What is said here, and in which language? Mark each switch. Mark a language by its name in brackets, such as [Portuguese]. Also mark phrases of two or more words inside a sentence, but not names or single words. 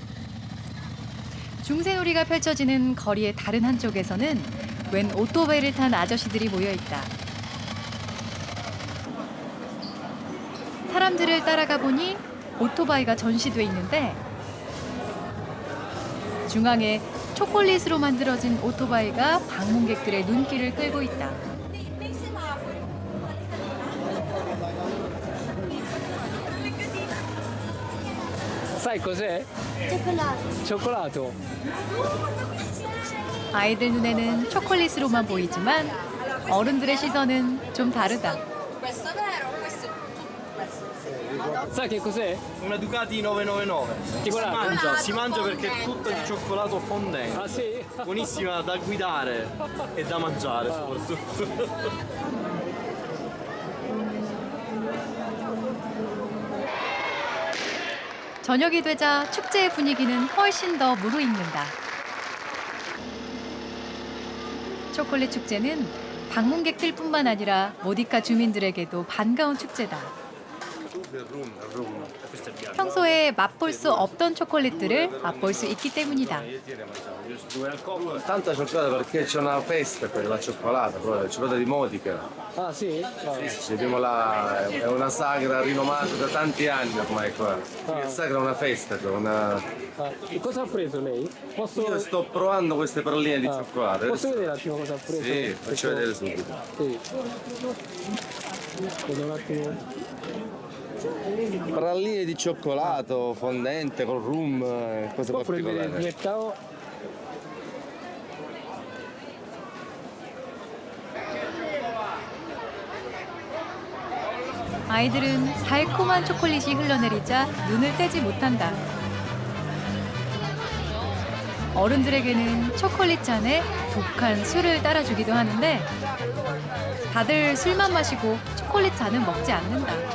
[Korean] 중세놀이가 펼쳐지는 거리의 다른 한쪽에서는 웬 오토바이를 탄 아저씨들이 모여있다. 사람들을 따라가 보니 오토바이가 전시돼 있는데 중앙에 초콜릿으로 만들어진 오토바이가 방문객들의 눈길을 끌고 있다. [Italian] Sai cos'è? Cioccolato. [Korean] 아이들 눈에는 초콜릿으로만 보이지만 어른들의 시선은 좀 다르다. [Italian] Sai che cos'è? Una Ducati 999. Si mangia perché è tutta di cioccolato fondente. Ah sì? Buonissima da guidare e da mangiare soprattutto. [Korean] 저녁이 되자 축제의 분위기는 훨씬 더 무르익는다. 초콜릿 축제는 방문객들뿐만 아니라 모디카 주민들에게도 반가운 축제다. 평소에 맛볼 수 없던 초콜릿들을 맛볼 수 있기 때문이다. [Italian] Tanta cioccolata perché c'è una festa per la cioccolata, la cioccolata di Modica. Ah sì? Sì, abbiamo è una sagra rinomata da tanti anni ormai qua. È sagra una festa, E cosa ha preso lei? Io sto provando queste palline di cioccolato. Posso vedere un attimo cosa ha preso? Sì, faccio vedere subito. Sì. Vedo un attimo. Pralline di cioccolato fondente con rum, cose Può prendere il particolari. mettao? [Korean] 아이들은 달콤한 초콜릿이 흘러내리자 눈을 떼지 못한다. 어른들에게는 초콜릿 잔에 독한 술을 따라주기도 하는데 다들 술만 마시고 초콜릿 잔은 먹지 않는다.